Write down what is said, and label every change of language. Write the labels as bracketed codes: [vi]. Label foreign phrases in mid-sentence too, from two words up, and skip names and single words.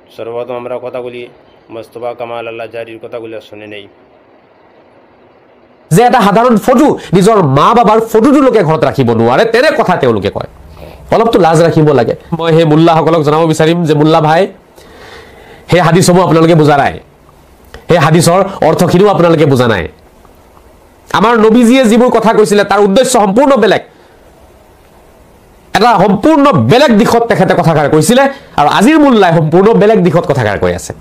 [bn] সর্বপ্রথম আমরা কথাগুলি মোস্তফা কামাল আল্লাহ জারির কথাগুলি শুনে নেই। [as] যে এটা সাধারণ ফটো, নিজৰ মা বাবাৰ ফটোটো লোকে ঘৰত ৰাখিব নোৱাৰে, তেনে কথা তেওঁলোকে কয়। অলপতো লাজ ৰাখিব লাগে। মই সেই মোল্লাসকলক জনাব বিচাৰিম যে মোল্লা ভাই, সেই হাদিছসমূহ আপোনালোকে বুজা নাই, সেই হাদিছৰ অৰ্থখিনিও আপোনালোকে বুজা নাই। আমাৰ নবীজীয়ে যিবোৰ কথা কৈছিলে তাৰ উদ্দেশ্য সম্পূৰ্ণ বেলেগ, এটা সম্পূৰ্ণ বেলেগ দিশত তেখেতে কথাষাৰ কৈছিলে, আৰু আজিৰ মোল্লাই সম্পূৰ্ণ বেলেগ দিশত কথাষাৰ কৈ আছে।